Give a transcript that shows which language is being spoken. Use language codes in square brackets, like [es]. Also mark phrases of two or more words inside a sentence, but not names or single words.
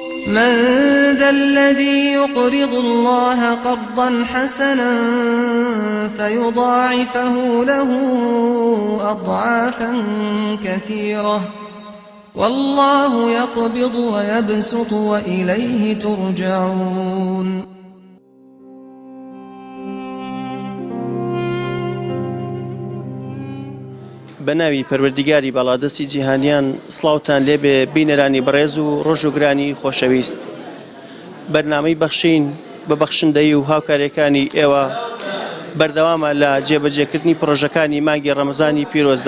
[ar] من ذا الذي يقرض الله قرضا حسنا فيضاعفه له أضعافا كثيرة والله يقبض ويبسط وإليه ترجعون. [ckb] بەناوی پەروەردیگاری بەڵادەستی جیهانیان سڵاوتان لێبێ بینەرانی بەڕێز و ڕۆژوگرانی خۆشەویست. بەرنامەی بەخشین بە بەخشندەی و هاوکاریەکانی ئێوە بەردەوامە لە جێبەجێکردنی پرۆژەکانی مانگی ڕەمەزانی پیرۆزدا.